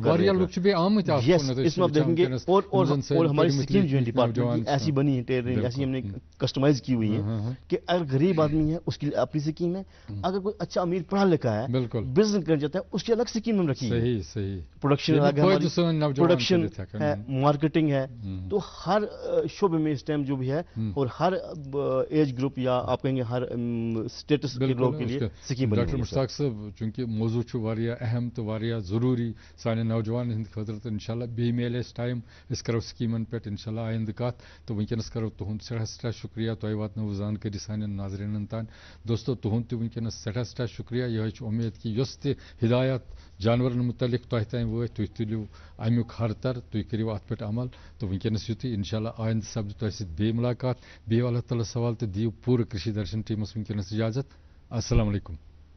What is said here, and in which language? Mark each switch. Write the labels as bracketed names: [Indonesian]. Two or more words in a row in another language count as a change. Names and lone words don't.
[Urdu] میں آپ دیکھیں گے اور ہماری اسکیم جو ہے ڈپارٹمنٹ ایسی بنی ہے ایسی ہم نے کسٹمائز کی ہوئی ہے کہ اگر غریب آدمی ہے اس کے لیے اپنی اسکیم ہے اگر کوئی اچھا امیر پڑھا لکھا ہے بزنس کرنا چاہتا ہے اس کی الگ اسکیم ہم رکھی ہے پروڈکشن ہے مارکیٹنگ ہے تو ہر شعبے میں اس ٹائم جو بھی ہے اور ہر [English] age group [Urdu] یا آپ کہیں گے ہر اسٹیٹس کے لوگوں کے لیے اسکیم بنی [Kashmiri] ڈاکٹر مشتاق صاحب چونکہ موضوع واریاہ اہم تو واریاہ ضروری سانہِ نوجوان ہند خاطر تو انشاءاللہ بیٚیہِ میلہِ اَسہِ ٹایم أسۍ کرو سکیمن پٮ۪ٹھ انشاءاللہ آیندٕ کتھ تو ونکیٚنس کرو تُہُنٛد سٮ۪ٹھاہ شُکریہ تۄہہِ واتنٲوٕ زانکٲری سانٮ۪ن ناظریٖنن تام دوستو تُہُنٛد تہِ ونکیٚنس سٮ۪ٹھاہ شُکریہ یِہوٚے چھِ اُمید کہِ یۄس تہِ ہدایت جانورن متعلق تۄہہِ تام وٲتۍ تُہۍ تُلِو امیُک ہرتر تُہۍ کٔرِو اتھ پٮ۪ٹھ عمل تو ونکیٚنس یُتُے انشاءاللہ آیندٕ سپدِ تۄہہِ سۭتۍ بیٚیہِ مُلاقات بیٚیہِ اللہ تعالیٰ سوال تہٕ دِیِو پوٗرٕ کٔشیٖر درشن ٹیٖمس ونکیٚنس اجازت [Arabic] السلام علیکم